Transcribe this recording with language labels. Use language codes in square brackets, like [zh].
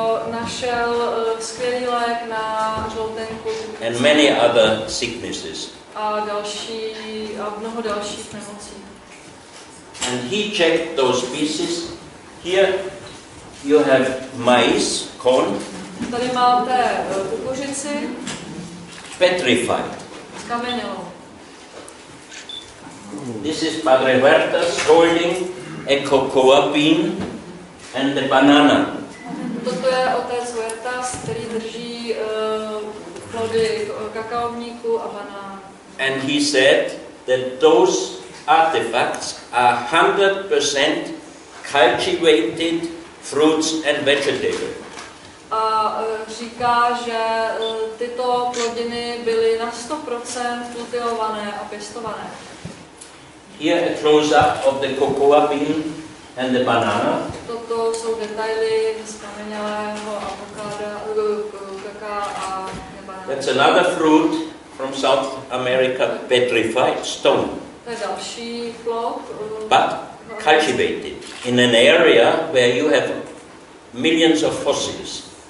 [cs] Našel skvělý lék na žloutenku [en] And many other sicknesses. [cs] A mnoho dalších nemocí. [en] And he checked those species. Here you have maize, corn. [cs] Tady máte kukuřici. [en] Petrified. [cs] Skamenělou. [en] This is Padre Huertas holding a cocoa bean and the banana. [cs] Toto je otec Huertas, který drží plody kakaovníku a banán. [en] And he said that those artifacts are 100% cultivated fruits and vegetables. [cs] A říká, že tyto plodiny byly na 100% kultivované a pěstované. [en] Here a close-up of the cocoa bean and the banana. [cs] Toto jsou detaily z kamenělého avokáda, kaká a banána. [en] That's another fruit from South America, petrified stone. [cs] To je další plod [en] cultivated in an area where you have millions of fossils.